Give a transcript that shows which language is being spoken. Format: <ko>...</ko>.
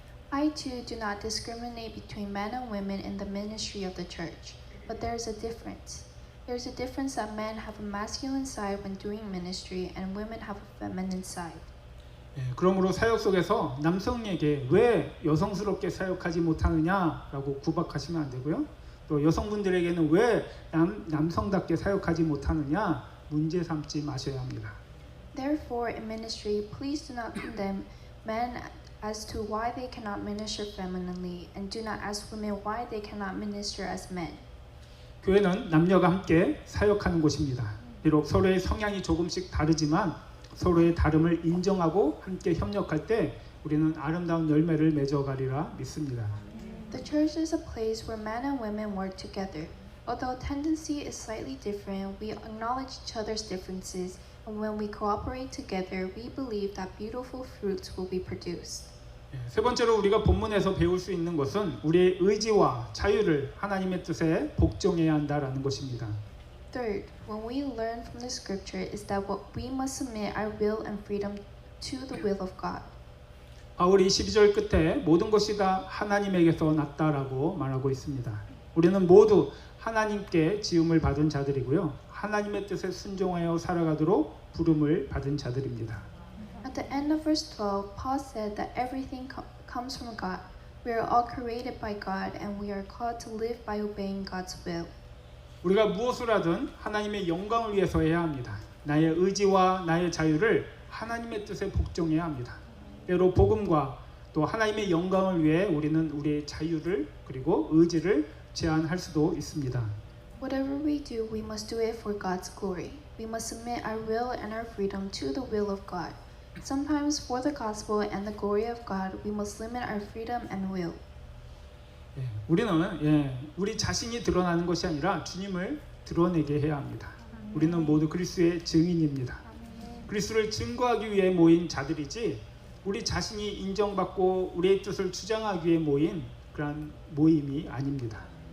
<en>I too do not discriminate between men and women in the ministry of the church, but there is a difference. There is a difference that men have a masculine side when doing ministry and women have a feminine side.</en> <ko>그러므로 사역 속에서 남성에게 왜 여성스럽게 사역하지 못하느냐라고 구박하시면 안 되고요. 또 여성분들에게는 왜 남성답게 사역하지 못하느냐 문제 삼지 마셔야 합니다.</ko> <en>Therefore, in ministry, please do not condemn men as to why they cannot minister femininely, and do not ask women why they cannot minister as men.</en> <ko>교회는 남녀가 함께 사역하는 곳입니다. 비록 서로의 성향이 조금씩 다르지만 서로의 다름을 인정하고 함께 협력할 때 우리는 아름다운 열매를 맺어가리라 믿습니다.</ko> <en>The church is a place where men and women work together. Although tendency is slightly different, we acknowledge each other's differences, and when we cooperate together, we believe that beautiful fruits will be produced.</en> <ko>세 번째로 우리가 본문에서 배울 수 있는 것은 우리의 의지와 자유를 하나님의 뜻에 복종해야 한다라는 것입니다.</ko> <en>Third, when we learn from the scripture is that we must submit our will and freedom to the will of God.</en> <ko>바울이 12절 끝에 모든 것이 다 하나님에게서 났다라고 말하고 있습니다. 우리는 모두 하나님께 지음을 받은 자들이고요. 하나님의 뜻에 순종하여 살아가도록 부름을 받은 자들입니다.</ko> <en>At the end of verse 12, Paul said that everything comes from God. We are all created by God and we are called to live by obeying God's will.</en> <ko>우리가 무엇을 하든 하나님의 영광을 위해서 해야 합니다. 나의 의지와 나의 자유를 하나님의 뜻에 복종해야 합니다. 때로 복음과 또 하나님의 영광을 위해 우리는 우리의 자유를 그리고 의지를 제한할 수도 있습니다.</ko> <en>Whatever we do, we must do it for God's glory. We must submit our will and our freedom to the will of God. Sometimes for the gospel and the glory of God, we must limit our freedom and will.</en> <ko>우리는 우리 자신이 드러나는 것이 아니라 주님을 드러내게 해야 합니다. 우리는 모두 그리스도의 증인입니다. 그리스도를 증거하기 위해 모인 자들이지 우리 자신이 인정받고 우리의 뜻을 주장하기 위해 모인 그런 모임이 아닙니다.</ko>